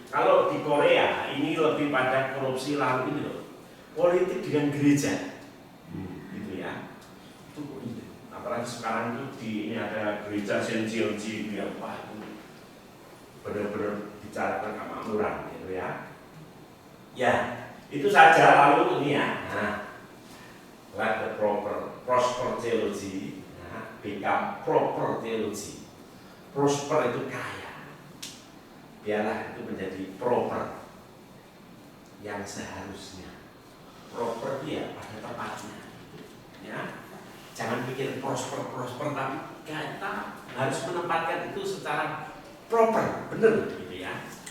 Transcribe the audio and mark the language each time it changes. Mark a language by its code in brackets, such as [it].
[id] Kalau di Korea ini lebih pada korupsi lalu ini loh, politik dengan gereja, gitu ya. Itu apalagi sekarang itu ini ada gereja Scientology ya, wah itu benar-benar bicara tentang kemakmuran, gitu ya. Ya itu saja lalu ini ya. [en] Nah, let the prosper theology, nah, become proper theology. [id] Prosper itu kaya, biarlah itu menjadi proper yang seharusnya. Proper dia pada tempatnya, ya. Jangan pikir prosper tapi kita harus menempatkan itu secara proper, benar gitu ya.